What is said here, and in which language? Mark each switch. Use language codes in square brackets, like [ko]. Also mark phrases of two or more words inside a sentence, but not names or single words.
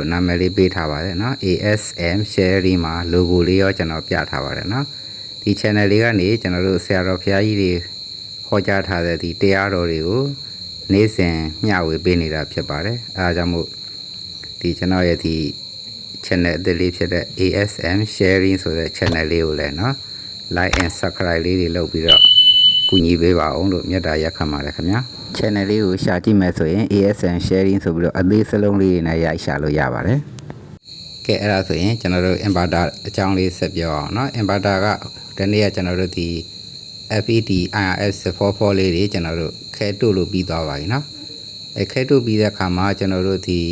[my] နာမည်လေးပေးထားပါတယ်နော် ASM sharing မှာ logo လေးရောကျွန်တော်ပြထားပါတယ်နော်ဒီ channel လေးကနေကျွန်တော်တို့ဆရာတော်ဘုရားကြီးတွေဟောကြားထားတဲ့ဒီတရားတော်တွေကို နေ့စဉ်မျှဝေပေးနေတာဖြစ်ပါတယ်အဲဒါကြောင့်မို့ဒီကျွန်တော်ရဲ့ဒီ channel အသစ်လေးဖြစ်တဲ့ ASM sharing ဆိုတဲ့ channel လေးကို လည်းနော် [en] like and subscribe [my] လေးတွေလုပ်ပြီးတော့ကူညီပေးပါအောင်လို့မြတ်တာရက်ခံပါတယ်ခင်ဗျာ channel လေးကိုရှာကြည့်မယ်ဆိုရင် ASM sharing ဆိုပြီးတော့အသေးစလုံးလေးနဲ့ရိုက်ရှာလို့ရပါတယ်ကဲအဲ့ဒါဆိုရင်ကျွန်တော်တို့ inverter အကြောင်းလေးဆက်ပြောအောင်เนาะ inverter ကဒီနေ့ကကျွန်တော်တို့ဒီ FET IRS 44လေးတွေကျွန်တော်တို့ခဲတို့လို့ပြီးသွားပါပြီเนาะအဲခဲတို့ပြီးတဲ့အခါမှာကျွန်တော်တို့